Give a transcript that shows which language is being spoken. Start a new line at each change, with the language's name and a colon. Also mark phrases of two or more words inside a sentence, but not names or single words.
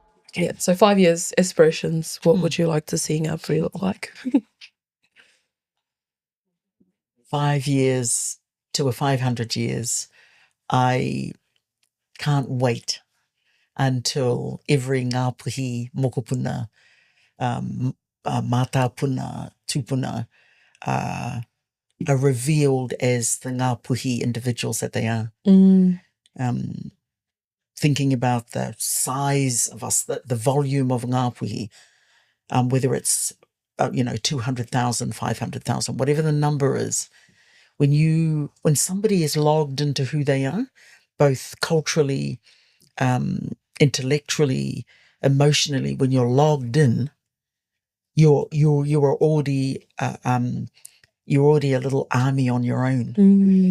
English: Yeah, so 5 years, aspirations, what would you like to see Ngāpuhi look like? 5 years to a 500 years. I can't wait until every Ngāpuhi,
Māori: mokopuna, mātāpuna, tupuna
English: are revealed as the Ngāpuhi individuals that they are. Thinking about the size of us, the volume of Ngāpuhi, whether it's 200,000, 500,000, whatever the number is, when somebody is logged into who they are, both culturally, intellectually, emotionally, when you're logged in, you're already a little army on your own.